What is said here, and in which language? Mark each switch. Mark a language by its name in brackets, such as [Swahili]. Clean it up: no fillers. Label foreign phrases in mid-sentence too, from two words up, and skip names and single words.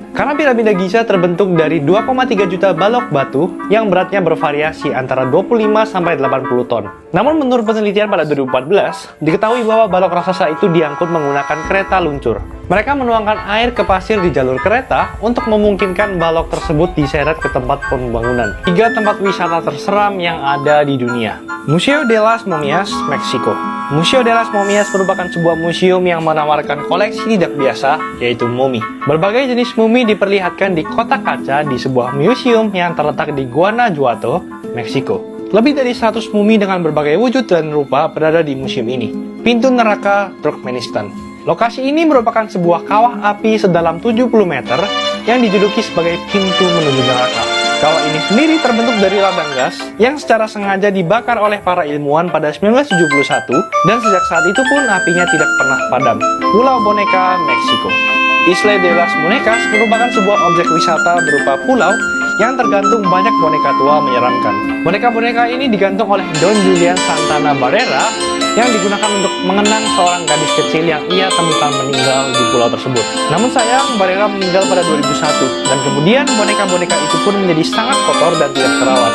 [Indonesian] Karena piramida Giza terbentuk dari 2,3 juta balok batu yang beratnya bervariasi antara 25-80 ton. Namun menurut penelitian pada 2014, diketahui bahwa balok raksasa itu diangkut menggunakan kereta luncur. Mereka menuangkan air ke pasir di jalur kereta untuk memungkinkan balok tersebut diseret ke tempat pembangunan. 3 tempat wisata terseram yang ada di dunia. Museo de las Momias, Meksiko. Museo de las Momias merupakan sebuah museum yang menawarkan koleksi tidak biasa, yaitu mumi. Berbagai jenis mumi diperlihatkan di kotak kaca di sebuah museum yang terletak di Guanajuato, Meksiko. Lebih dari 100 mumi dengan berbagai wujud dan rupa berada di museum ini. Pintu neraka Turkmenistan. Lokasi ini merupakan sebuah kawah api sedalam 70 meter yang dijuluki sebagai pintu menuju neraka. Kawah ini sendiri terbentuk dari lava gas yang secara sengaja dibakar oleh para ilmuwan pada 1971 dan sejak saat itu pun apinya tidak pernah padam. Pulau Boneka, Meksiko. Isla de las Muñecas merupakan sebuah objek wisata berupa pulau yang tergantung banyak boneka tua menyeramkan. Boneka-boneka ini digantung oleh Don Julian Santana Barrera yang digunakan untuk mengenang seorang gadis kecil yang ia temukan meninggal di pulau tersebut. Namun sayang, Barrera meninggal pada 2001 dan kemudian boneka-boneka itu pun menjadi sangat kotor dan tidak terawat.